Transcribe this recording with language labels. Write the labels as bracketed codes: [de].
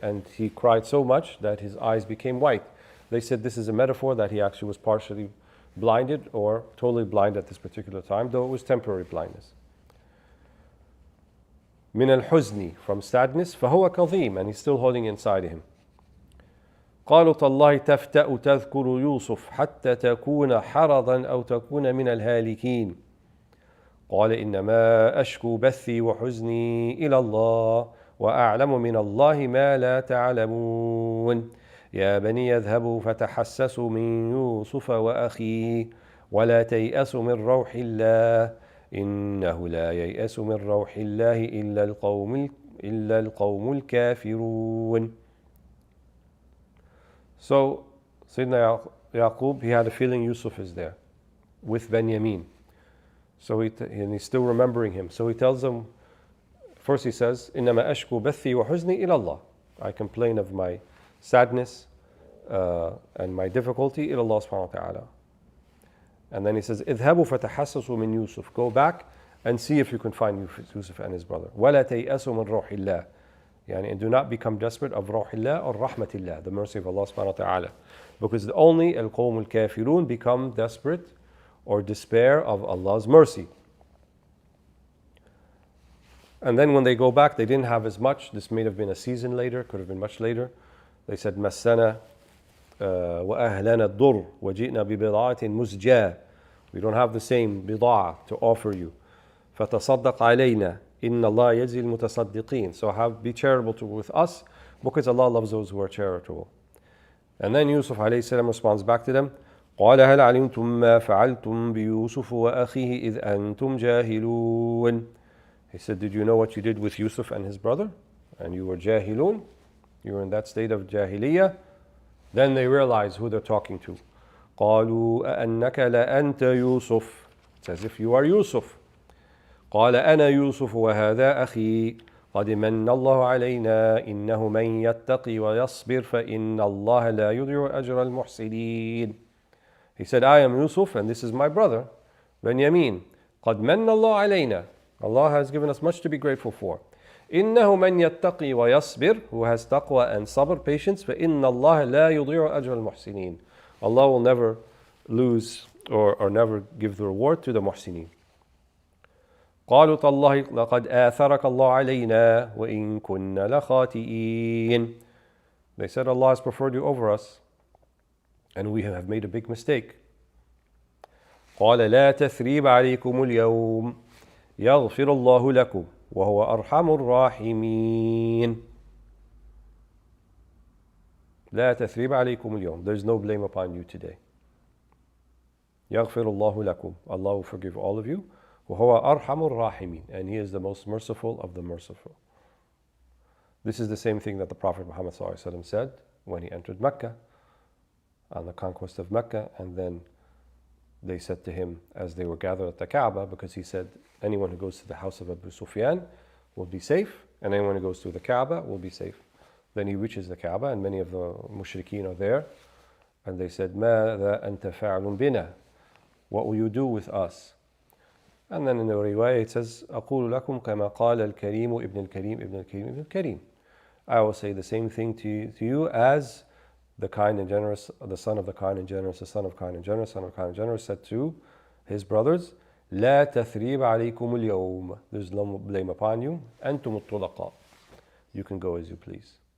[en] And he cried so much that his eyes became white. They said this is a metaphor that he actually was partially blinded or totally blind at this particular time, though it was temporary blindness. [ar] من الحزن, [en] from sadness, [ar] فهو كظيم, [en] and he's still holding inside him. [ar] قالوا تالله تفتأ تذكر يوسف حتى تكون حرضا أو تكون من الهالكين. قال إنما أشكو بثي وحزني إلى الله وأعلم من الله ما لا تعلمون. يا بني يذهبوا فتحسسوا من يوسف وأخيه ولا تيأسوا من روح الله إنه لا ييأس من روح الله إلا القوم الكافرون. [en] So Sayyidina Yaqub, he had a feeling Yusuf is there with Benjamin. So and he's still remembering him. So he tells them, first he says, [ar] إنما أشكو بثي وحزني إلى الله. [en] I complain of my sadness and my difficulty [ar] إلى الله سبحانه وتعالى. [en] And then he says, [ar] اذهبوا فتحسسوا من يوسف. [en] Go back and see if you can find Yusuf and his brother. [ar] ولا تيأسوا من روح الله. [en] And do not become desperate of [ar] روح الله [en] or [ar] رحمة الله, [en] the mercy of Allah subhanahu wa ta'ala. Because only [ar] القوم الكافرون [en] become desperate or despair of Allah's mercy. And then when they go back, they didn't have as much. This may have been a season later, could have been much later. They said, [ar] مسنا وأهلنا الضر وجئنا ببضاعة مزجاة. [en] We don't have the same بضاعة to offer you. [ar] فتصدق علينا إن الله يجزي المتصدقين. [en] So be charitable with us, because Allah loves those who are charitable. And then Yusuf alayhi salam responds back to them, [ar] قال هل علمتم ما فعلتم بيوسف وأخيه إذ أنتم جاهلون. [en] He said, did you know what you did with Yusuf and his brother? And you were jahilun, you were in that state of jahiliyyah. Then they realize who they're talking to. [ar] قالوا أأنك لأنت يوسف. [en] It's as if you are Yusuf. [ar] قال أنا يوسف وهذا أخي قد من الله علينا إنه من يتقي ويصبر فإن الله لا يضيع أجر المحسنين. [en] He said, I am Yusuf and this is my brother, Benjamin. [ar] قد من الله علينا. [en] Allah has given us much to be grateful for. [ar] إنه من يتقي ويصبر, [en] who has taqwa and sabr, patience, [ar] فإن الله لا يضيع أجر المحسنين. [en] Allah will never lose or never give the reward to the muhsineen. [ar] قالوا تالله لقد آثرك الله علينا وإن كنا لخاطئين. [en] They said, Allah has preferred you over us and we have made a big mistake. [ar] قال لا تثريب عليكم اليوم يغفر الله لكم وهو أرحم الراحمين. لا تثريب عليكم اليوم. [en] There is no blame upon you today. [ar] يغفر الله لكم. [en] Allah will forgive all of you. [ar] وهو أرحم الراحمين. [en] And He is the most merciful of the merciful. This is the same thing that the Prophet Muhammad ﷺ said when he entered Mecca, on the conquest of Mecca, and then they said to him as they were gathered at the Kaaba, because he said anyone who goes to the house of Abu Sufyan will be safe, and anyone who goes to the Kaaba will be safe. Then he reaches the Kaaba and many of the mushrikeen are there, and they said, [ar] ماذا أنت فاعل بنا? [en] What will you do with us? And then in the riwayah it says, [ar] أقول لكم كما قال الكريم ابن الكريم ابن الكريم ابن الكريم. [en] I will say the same thing to you as the kind and generous, the son of the kind and generous, the son of kind and generous, son of kind and generous said to his brothers, [ar] لا تثريب عليكم اليوم. [en] There's no blame upon you. [ar] أنتم الطلقاء. [en] You can go as you please.